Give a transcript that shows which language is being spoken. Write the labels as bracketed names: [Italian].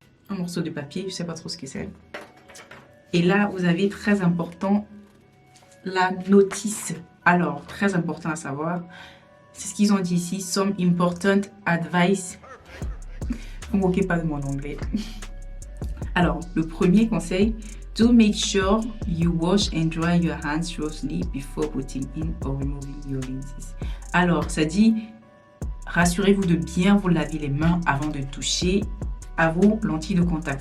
[French] Un morceau de papier, je ne sais pas trop ce que c'est. Et là, vous avez, très important, la notice. Alors, très important à savoir, c'est ce qu'ils ont dit ici. [English] Some important advice. [French] Vous ne moquez pas de mon anglais. Alors, le premier conseil, [English] do make sure you wash and dry your hands thoroughly before putting in or removing your lenses. [French] Alors, ça dit, rassurez-vous de bien vous laver les mains avant de toucher à vos lentilles de contact.